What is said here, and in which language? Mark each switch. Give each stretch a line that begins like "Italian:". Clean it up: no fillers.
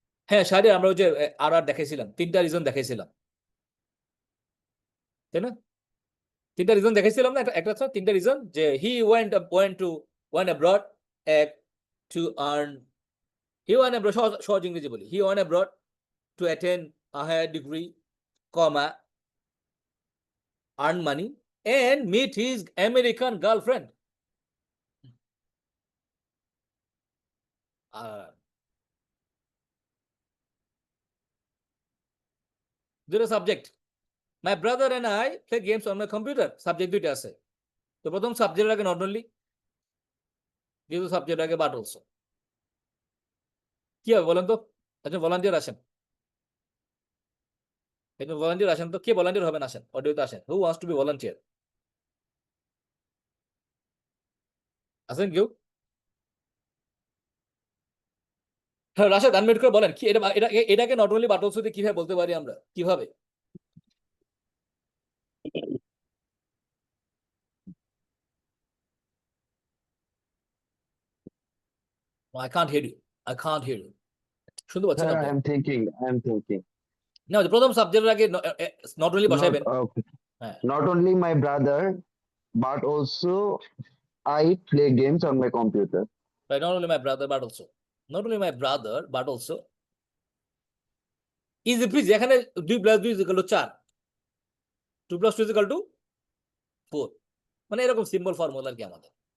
Bangla: হ্যাঁ শাহরি, আমরা ওই যে আর দেখাইছিলাম, তিনটা রিজন দেখাইছিলাম, তাই না? তিনটা রিজন দেখাইছিলাম না? একটা হচ্ছে তিনটা রিজন, যে
English: he went to abroad,
Bangla: এক to earn
English: He went abroad,
Bangla: সহজ ইংরেজি বলি।
English: He went abroad to attend a higher degree, comma, earn money and meet his American girlfriend.
Bangla: দুটো subject.
English: My brother and I play games on my computer.
Bangla: Subject দুইটা আছে। তো প্রথম সাবজেক্টের আগে নট অনলি, দ্বিতীয় সাবজেক্টের আগে বাট অলসো। কি হবে বলেন তো? একজন ভলান্টিয়ার আসেন। একজন ভলান্টিয়ার আসেন তো, কে ভলান্টিয়ার হবেন আসেন, অডিওতে আসেন।
English: Who wants to be volunteer?
Bangla: আসেন কেউ? হ্যাঁ, রাশেদ আনমিউট করে বলেন কি এটাকে নট অনলি বাট অলসো দিয়ে কিভাবে বলতে পারি আমরা? কিভাবে?
English: I can't hear you. I can't hear you.
Bangla: শুনতে পাচ্ছেন
English: Sir,
Bangla: আপনি?
English: I'm thinking.
Bangla: না, প্রথম সাবজেক্টের আগে নট অনলি বসাইবেন।
English: Okay.
Bangla: হ্যাঁ।
English: Not only my brother, but also I play games on my computer. Right, not only my brother but also. Not only my brother but also. Easy please,
Bangla: এখানে 2 + 2 = 4, 2 + 2 = 4, মানে এরকম symbol formula আর কি আমাদের।